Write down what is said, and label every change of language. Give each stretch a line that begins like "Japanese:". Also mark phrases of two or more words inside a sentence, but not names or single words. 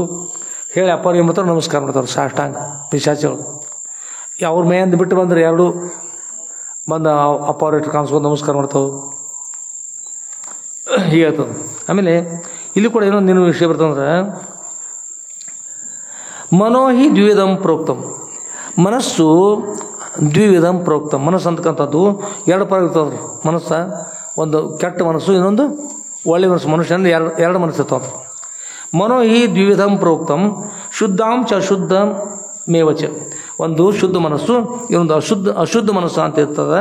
Kannada: ಹೇಳಿ ಅಪ್ಪರಿಗೆ ಮಾತ್ರ ನಮಸ್ಕಾರ ಮಾಡ್ತಾರೆ ಸಾಷ್ಟಾಂಗ ಪಿಶಾಚಿಗಳು. ಅವ್ರ ಮೇಯಿಂದ ಬಿಟ್ಟು ಬಂದರೆ ಎರಡು ಬಂದು ಅಪ್ಪ ಅವ್ರ ಇಟ್ಟು ಕಾಣಿಸ್ಕೊಂಡು ನಮಸ್ಕಾರ ಮಾಡ್ತಾವೆ. ಹೀಗೆ ಆಗ್ತದೆ. ಆಮೇಲೆ ಇಲ್ಲಿ ಕೂಡ ಏನೋ ನೀನು ವಿಷಯ ಬರ್ತಂದ್ರೆ
Sanskrit: ಮನೋಹಿ ದ್ವಿವಿಧಂ ಪ್ರೋಕ್ತಂ. ಮನಸ್ಸು ದ್ವಿವಿಧಂ ಪ್ರೋಕ್ತಂ.
Kannada: ಮನಸ್ಸು ಅಂತಕ್ಕಂಥದ್ದು ಎರಡು ಪರ ಇರ್ತದ್ರಿ. ಮನಸ್ಸ ಒಂದು ಕೆಟ್ಟ ಮನಸ್ಸು, ಇನ್ನೊಂದು ಒಳ್ಳೆ ಮನಸ್ಸು. ಮನುಷ್ಯನಿಂದ ಎರಡು ಮನಸ್ಸು ಇರ್ತವೆ.
Sanskrit: ಮನೋಹಿ ದ್ವಿವಿಧಂ ಪ್ರೋಕ್ತಂ ಶುದ್ಧಾಂಶ ಅಶುದ್ಧ ಮೇವಚ.
Kannada: ಒಂದು ಶುದ್ಧ ಮನಸ್ಸು, ಇನ್ನೊಂದು ಅಶುದ್ಧ ಮನಸ್ಸು ಅಂತ ಇರ್ತದೆ.